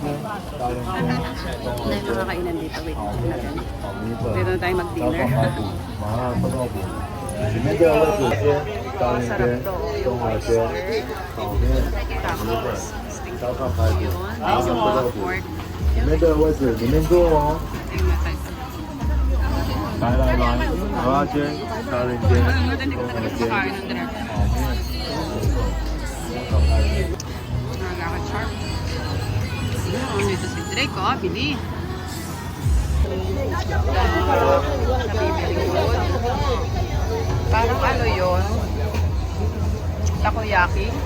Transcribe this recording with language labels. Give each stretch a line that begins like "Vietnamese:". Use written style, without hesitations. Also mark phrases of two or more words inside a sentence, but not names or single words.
Filipino: Na yung mga kainan dito.
English: Wait, check
Filipino: natin. Dito na tayo mag-dinner. Masarap to. Yung oyster. Tapos, sting yun. Ay, sa mga pork.
Chinese: 你们的位置里面坐哦。来来来，蚵仔煎、沙丁煎、冬煎、炒面。
Filipino: Nakaka-charm. Dito si Drake, oh, bili. Nabibili ko. Parang ano yun? Takoyaki.